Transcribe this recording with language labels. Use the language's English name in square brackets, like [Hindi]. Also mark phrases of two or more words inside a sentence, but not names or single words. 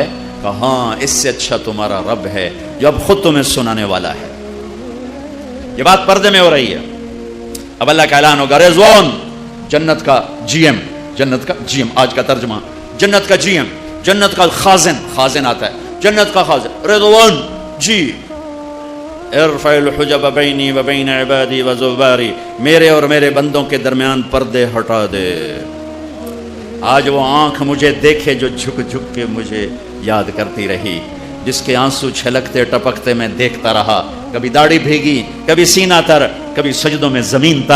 [Urdu] کہ ہاں اس سے اچھا تمہارا رب ہے جو اب خود تمہیں سنانے والا ہے. یہ بات پردے میں ہو رہی ہے. اب اللہ کا اعلان ہوگا رضوان، جنت کا جی ایم، جنت کا جی ایم، آج کا ترجمہ جنت کا جی ایم، جنت کا خازن، خازن آتا ہے جنت کا خازن. [Arabic] رضوان جی، ارفع الحجب بینی و بین عبادی و زباری، [Urdu] میرے اور میرے بندوں کے درمیان پردے ہٹا دے. آج وہ آنکھ مجھے دیکھے جو جھک جھک کے مجھے یاد کرتی رہی، جس کے آنسو چھلکتے ٹپکتے میں دیکھتا رہا. کبھی داڑھی بھیگی، کبھی سینہ تر، کبھی سجدوں میں زمین تر.